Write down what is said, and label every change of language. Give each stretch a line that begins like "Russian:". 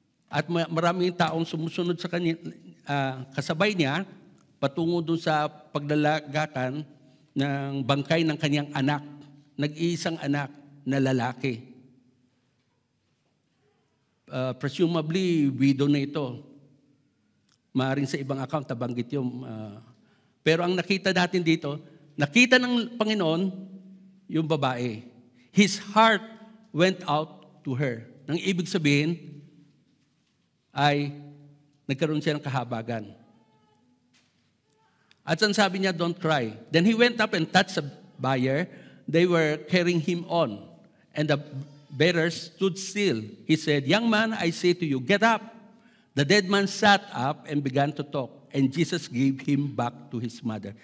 Filipino: At maraming taong sumusunod sa kanya, kasabay niya, patungo doon sa paglalagakan ng bangkay ng kanyang anak, nag-iisang anak na lalaki. Presumably, widow na ito. Maaring sa ibang account, nabanggit yung... pero ang nakita natin dito, nakita ng Panginoon yung babae.
English: His heart went out to her.
Filipino: Nang ibig sabihin, ay nagkaroon siya ng kahabagan. At ang sabi niya,
English: don't cry. Then he went up and touched the bier. They were carrying him on. And the bearers stood still. He said, young man, I say to you, get up. The dead man sat up and began to talk. And Jesus gave him back to his mother.